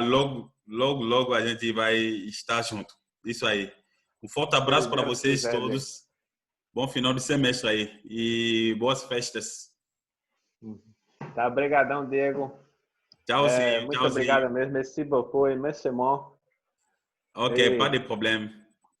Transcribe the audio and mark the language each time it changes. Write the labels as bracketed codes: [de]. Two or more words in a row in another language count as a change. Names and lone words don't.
[pt] Logo, logo, logo a gente vai estar junto. Isso aí. Um forte Se abraço para Deus vocês quiser, Diego. todos. Bom final de semestre aí e boas festas. Tá, obrigadão, Diego. Tchauzinho, Muito tchauzinho. obrigado mesmo. [fr] Merci beaucoup, merci, mon. Ok, pas Et de problème.